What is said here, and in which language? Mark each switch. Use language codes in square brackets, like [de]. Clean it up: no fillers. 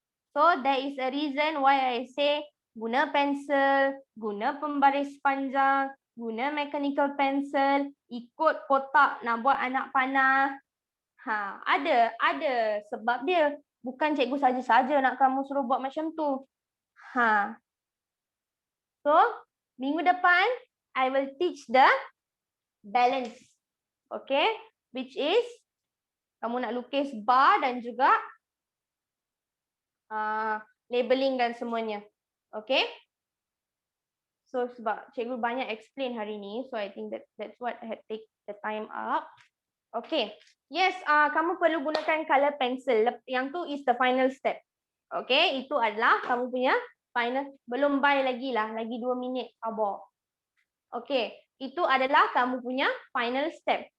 [en] So, there is a reason why I say [ms] guna pensel, guna pembaris panjang, guna mechanical pencil, ikut kotak nak buat anak panah. Ada sebab dia. Bukan cikgu saja-saja nak kamu suruh buat macam tu. [en] So, [ms] minggu depan, [en] I will teach the balance. Okay? [ms] Which is, kamu nak lukis bar dan juga labeling dan semuanya. Okay? [en] So, [ms] sebab cikgu banyak explain hari ni, [en] so I think that's what I had take the time up. Okay. Yes, [ms] kamu perlu gunakan [en] color pencil. [ms] Yang tu [en] is the final step. [ms] Okay, itu adalah kamu punya final. Belum bye lagi lah, lagi 2 minit. Sabar. Okay, itu adalah kamu punya final step.